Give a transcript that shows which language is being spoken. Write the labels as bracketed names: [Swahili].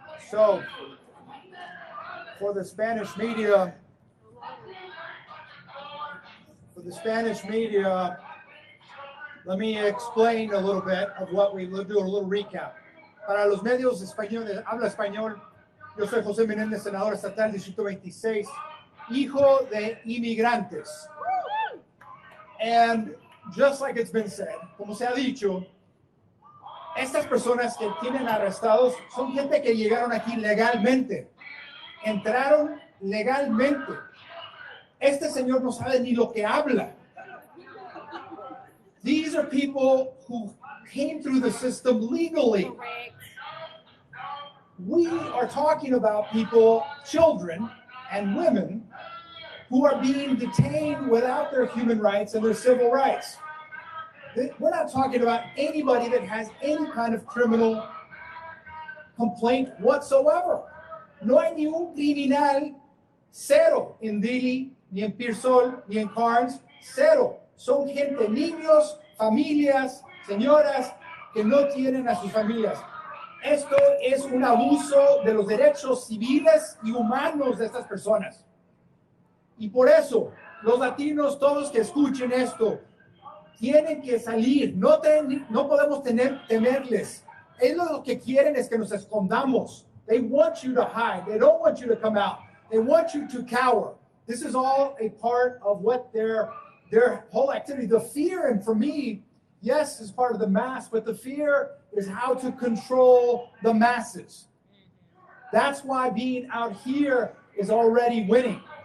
[English] So, for the Spanish media, let me explain a little bit of what we will do, a little recap. [Spanish] Para los medios españoles, habla español, yo soy José Menéndez, senador estatal, Distrito 26, hijo de inmigrantes. [English] And just like it's been said, [Spanish] como se ha dicho, estas personas que tienen arrestados son gente que llegaron aquí legalmente, entraron legalmente. Este señor no sabe ni lo que habla. [English] These are people who came through the system legally. We are talking about people, children and women, who are being detained without their human rights and their civil rights. We're not talking about anybody that has any kind of criminal complaint whatsoever. [Spanish] No hay ni un criminal, cero, en Dili, ni en Pearsall, ni en Carnes, cero. Son gente, niños, familias, señoras que no tienen a sus familias. Esto es un abuso de los derechos civiles y humanos de estas personas. Y por eso, los latinos, todos que escuchen esto, tienen que salir. No podemos temerles. Ellos lo que quieren es que nos escondamos. [English] They want you to hide. They don't want you to come out. They want you to cower. This is all a part of what their whole activity. The fear, and for me, yes, is part of the mass, but the fear is how to control the masses. That's why being out here is already winning.